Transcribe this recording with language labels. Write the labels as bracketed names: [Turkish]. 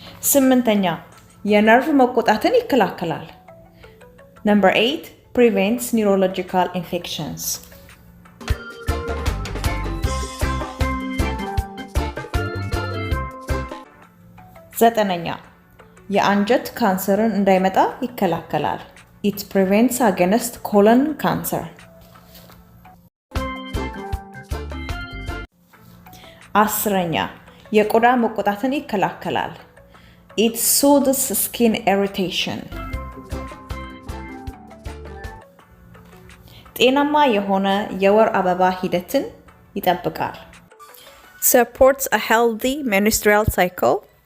[Amharic] ስምንተኛ የነርቭ መቆጣትን ይከላከላል። [English] Number 8 prevents neurological infections. [Amharic] ዘጠነኛ የአንጀት ካንሰርን እንዳይመጣ ይከላከላል። [English] It prevents against colon cancer. [Amharic] 10ኛ የቆዳ መቆጣትን ይከላከላል። [English] It soothes skin irritation. [Amharic] ጤናማ የሆነ የወር አበባ ሂደትን ይጠብቃል። [English] Supports a healthy menstrual cycle.